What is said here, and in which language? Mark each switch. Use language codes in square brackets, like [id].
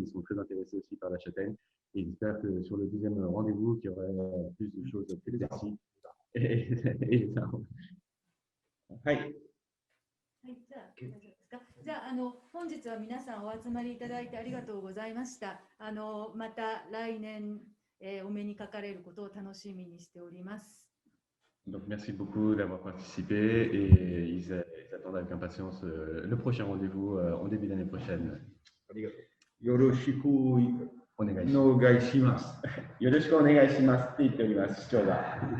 [fr] Ils sont très intéressés aussi par la châtaigne et ils espèrent que sur le deuxième rendez-vous, qu'il y aurait plus de choses plus précises. Et les arbres. [ja] はい。はい、じゃあ大丈夫ですか。じゃあ本日は皆さんお集まりいただいてありがとうございました。また来年お目にかかれることを楽しみにしております。 [fr] Donc, merci beaucoup d'avoir participé et ils attendent avec impatience le prochain rendez-vous en début d'année prochaine. [ja] よろしくお願いします。よろしくお願いしますって言っております、市長が。